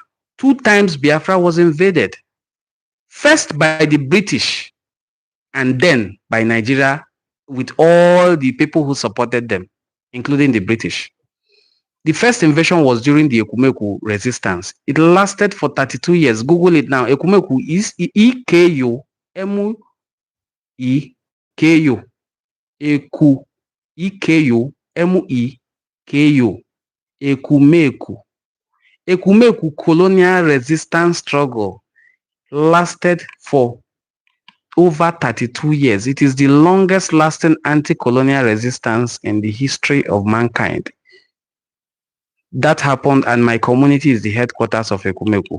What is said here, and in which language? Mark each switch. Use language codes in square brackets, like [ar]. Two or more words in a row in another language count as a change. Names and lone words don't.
[en] 2 times Biafra was invaded. First by the British, and then by Nigeria, with all the people who supported them, including the British. The first invasion was during the Ekumeku resistance. It lasted for 32 years. Google it now. Ekumeku is E-K-U-M-E-K-U. Eku, E-K-U-M-E-K-U. Ekumeku. Ekumeku colonial resistance struggle lasted for over 32 years. It is the longest lasting anti-colonial resistance in the history of mankind. That happened, and my community is the headquarters of Ekumeku.